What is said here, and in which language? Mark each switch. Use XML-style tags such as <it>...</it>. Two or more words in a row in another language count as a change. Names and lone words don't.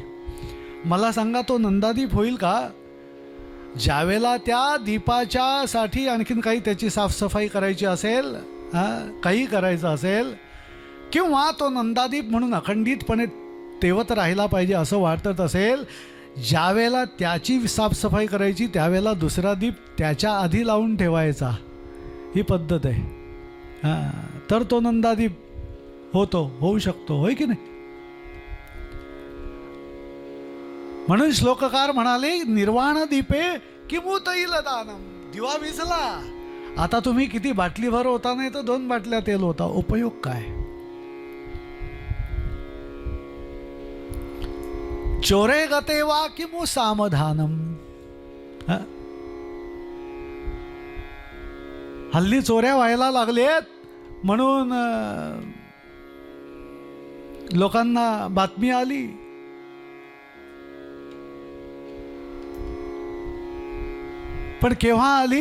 <mr>मला सांगा, तो नंदादीप होईल का? ज्यावेळेला त्या दीपाच्या साठी आणखीन काही त्याची साफसफाई करायची असेल, काही करायचं असेल, किंवा तो नंदादीप म्हणून अखंडितपणे तेवत राहिला पाहिजे असं वाटत असेल, ज्यावेळेला त्याची साफसफाई करायची त्यावेळेला दुसरा दीप त्याच्या आधी लावून ठेवायचा. ही पद्धत आहे. तर तो नंदादीप होऊ शकतो, होय की नाही? म्हणून श्लोककार म्हणाले,</mr> <sa>निर्वाण दीपे किमुतैल दानम.</sa> <mr>दिवा विझला, आता तुम्ही किती बाटलीभर होता, नाही तर 2 बाटल्या तेल होता, उपयोग काय?</mr> <sa>चोरे गते वा किमु सामधानम.</sa> <mr>हल्ली चोऱ्या व्हायला लागलेत म्हणून लोकांना बातमी आली. पण केव्हा आली?</mr>